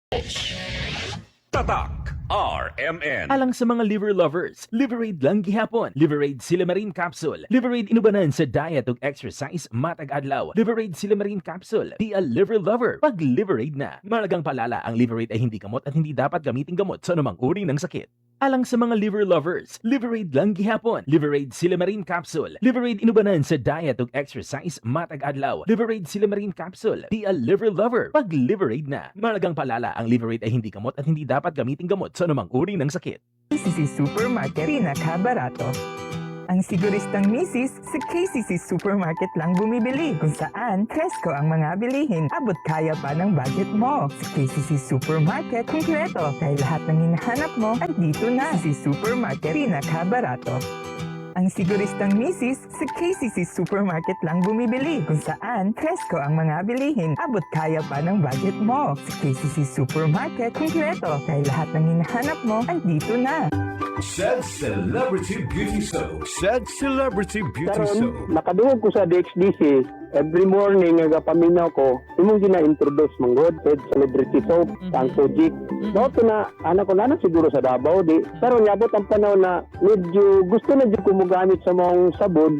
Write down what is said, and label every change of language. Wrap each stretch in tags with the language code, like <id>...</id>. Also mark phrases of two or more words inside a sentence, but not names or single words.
<tl>Tatak RMN.</tl> <ceb>Alang sa mga</ceb> <en>liver lovers,</en> <ceb>Liverade lang gihapon. Liverade Silimarin Capsule. Liverade inubanan sa diet ug exercise matag adlaw. Liverade Silimarin Capsule.</ceb> <en>Di a liver lover.</en> <ceb>Pag Liverade na.</ceb> <tl>Malagang palala, ang Liverade ay hindi gamot at hindi dapat gamitin gamot sa anumang uri ng sakit.</tl> <ceb>Alang sa mga</ceb> <en>liver lovers,</en> <ceb>Liverade lang gihapon. Liverade Silimarin Capsule. Liverade inubanan sa diet ug exercise matag adlaw. Liverade Silimarin Capsule.</ceb> <en>Di a liver lover.</en> <ceb>Pag Liverade na.</ceb> <tl>Malagang palala, ang Liverade ay hindi gamot at hindi dapat gamitin gamot sa anumang uri ng sakit. KCC Supermarket, pinakabarato. Ang siguristang misis, sa KCC Supermarket lang bumibili. Kung saan, presko ang mga bilihin. Abot kaya pa ng budget mo. Sa KCC Supermarket, kumpleto. Dahil lahat ng hinahanap mo, andito na. KCC Supermarket, pinakabarato. Ang siguristang misis, sa KCC Supermarket lang bumibili. Kung saan, presko ang mga bilihin. Abot kaya pa ng budget mo. Sa KCC Supermarket, kumpleto. Dahil lahat ng hinahanap mo, andito na.</tl> <en>Said Celebrity Beauty Soap. Said Celebrity Beauty Soap.</en> <ceb>Karon, nakadungog ko sa DXDC,</ceb> <en>every morning</en> <ceb>nga paminaw ko, imong gina-introduce manggod sa celebrity soap, ang Kojic. So, na, anak ko na siguro sa Davao, di. Karon, yabot ang panahon na medyo gusto na di ko mugamit sa mga sabon.</ceb>